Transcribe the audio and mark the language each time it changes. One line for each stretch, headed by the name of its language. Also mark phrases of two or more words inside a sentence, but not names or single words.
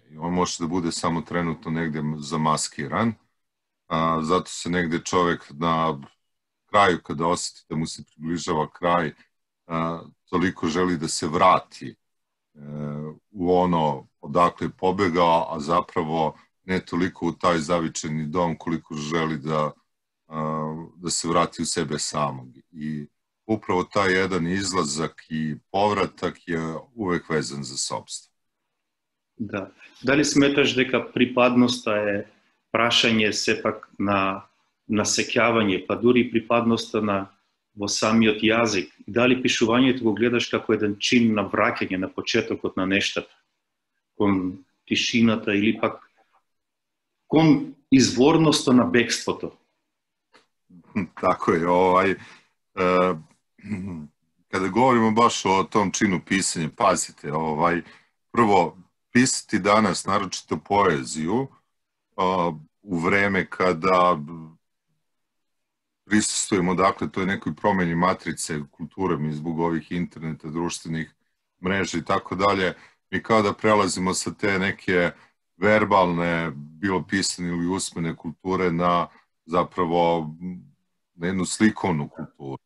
Serbian: I on može da bude samo trenutno negde zamaskiran, zato se negde čovek na kraju, kada osjeti da mu se približava kraj, toliko želi da se vrati u ono odakle je pobegao, a zapravo ne toliko u taj zavičajni dom koliko želi da se vrati u sebe samog. I upravo taj jedan izlazak i povratak je uvek vezan za sopstvo.
Macedonian: Да. Дали сметаш дека припадноста е прашање сепак на насеќавање, па дури припадноста во самиот јазик? Дали пишувањето го гледаш како еден чин на враќање на почетокот на нештата, кон тишината или пак кон изворноста на бегството?
Serbian: Tako je, kada govorimo baš o tom činu pisanja, pazite, prvo, pisati danas, naročito poeziju, u vreme kada prisustujemo, dakle, toj nekoj promjeni matrice kulture, mi zbog ovih interneta, društvenih mreža i tako dalje, mi kao da prelazimo sa te neke verbalne, bilo pisane ili usmene kulture na zapravo na jednu slikovnu kulturu.